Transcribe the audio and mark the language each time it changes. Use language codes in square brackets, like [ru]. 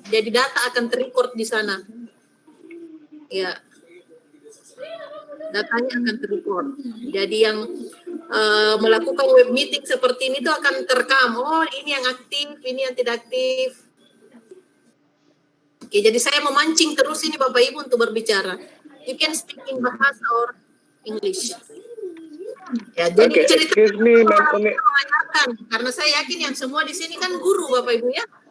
[id] Jadi data akan terrecord di sana. Ya, datanya akan terrecord. Jadi yang melakukan web meeting seperti ini itu akan terekam. Oh, ini yang aktif, ini yang tidak aktif. Oke, jadi saya memancing terus ini Bapak Ibu untuk berbicara. [en] You can speak in bahasa or English. [id] Ya, jadi [en] Okay, [id] cerita [en] excuse me, Ma'am Umi. [id] mengajarkan, karena saya yakin yang semua di sini kan guru Bapak Ibu ya.